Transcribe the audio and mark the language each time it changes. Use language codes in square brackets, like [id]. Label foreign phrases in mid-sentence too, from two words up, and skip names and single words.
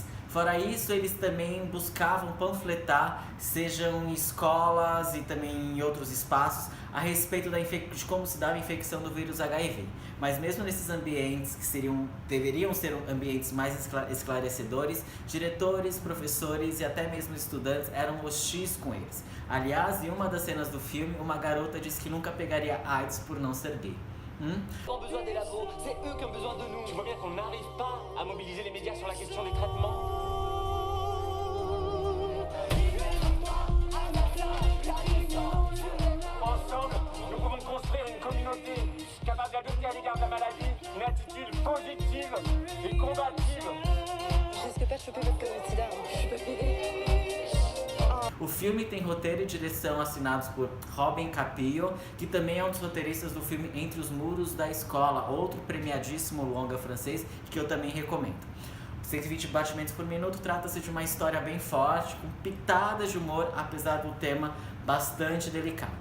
[pt] Fora isso, eles também buscavam panfletar, sejam em escolas e também em outros espaços, a respeito de como se dá a infecção do vírus HIV. Mas mesmo nesses ambientes que deveriam ser ambientes mais esclarecedores, diretores, professores e até mesmo estudantes eram hostis com eles. Aliás, em uma das cenas do filme, uma garota disse que nunca pegaria AIDS por não ser gay. [fr] Ont besoin des labos, c'est eux qui ont besoin de nous. Tu vois bien qu'on n'arrive pas à mobiliser les médias sur la question des traitements. Ensemble, nous pouvons construire une communauté capable d'adopter à l'égard de la maladie une attitude positive et combative. Je risque pas de choper votre covid sida, je suis pas pédée. [pt] O filme tem roteiro e direção assinados por Robin Capillo, que também é um dos roteiristas do filme Entre os Muros da Escola, outro premiadíssimo longa francês que eu também recomendo. 120 batimentos por minuto trata-se de uma história bem forte, com pitadas de humor, apesar do tema bastante delicado.